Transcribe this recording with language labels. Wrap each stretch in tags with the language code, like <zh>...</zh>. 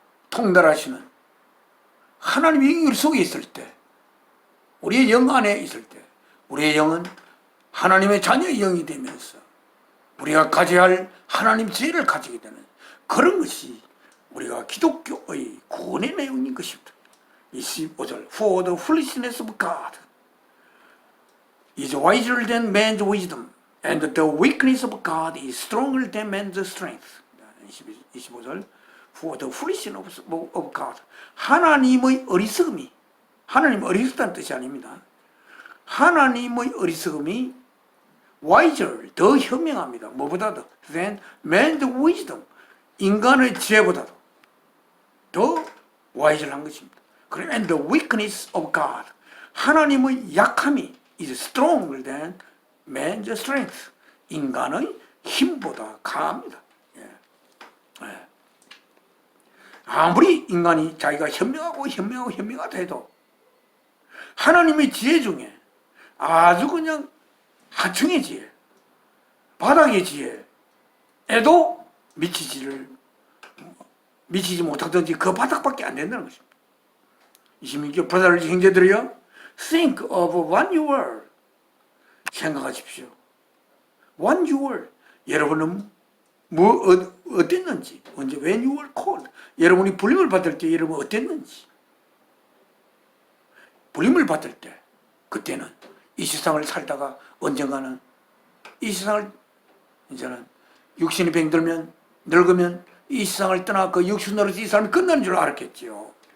<ko>통달하시는 하나님의 영이 우리 속에 있을 때, 우리의 영 안에 있을 때 우리의 영은 하나님의 자녀의 영이 되면서 우리가 가져야 할 하나님 지혜를 가지게 되는 그런 것이 우리가 기독교의 구원의 내용인 것입니다.</ko> <en>25절 For the foolishness of God is wiser than man's wisdom and the weakness of God is stronger than man's strength.</en> <ko>25절</ko> <en>For the foolishness of God,</en> <ko>하나님의 어리석음이, 하나님의 어리석다는 뜻이 아닙니다. 하나님의 어리석음이</ko> <en>wiser,</en> <ko>더 현명합니다. 뭐보다도</ko> <en>than man's wisdom,</en> <ko>인간의 지혜보다도 더 wiser한 것입니다.</ko> <en>And the weakness of God,</en> <ko>하나님의 약함이</ko> <en>is stronger than man's strength,</en> <ko>인간의 힘보다 강합니다. 아무리 인간이 자기가 현명하다 해도 하나님의 지혜 중에 아주 그냥 하층의 지혜, 바닥의 지혜에도 미치지 못하든지 그 바닥밖에 안 된다는 것입니다. 26절 브라더리 형제들이여,</ko> <en>think of what you were,</en> <ko>생각하십시오.</ko> <en>what you were,</en> <ko>여러분은 어땠는지, 언제</ko> <en>when you were called,</en> <ko>여러분이 불림을 받을 때 여러분 어땠는지, 불림을 받을 때 그때는 이 세상을 살다가 언젠가는 이 세상을, 이제는 육신이 병들면 늙으면 이 세상을 떠나 그 육신 노릇 이 사람이 끝나는 줄 알았겠지요.</ko>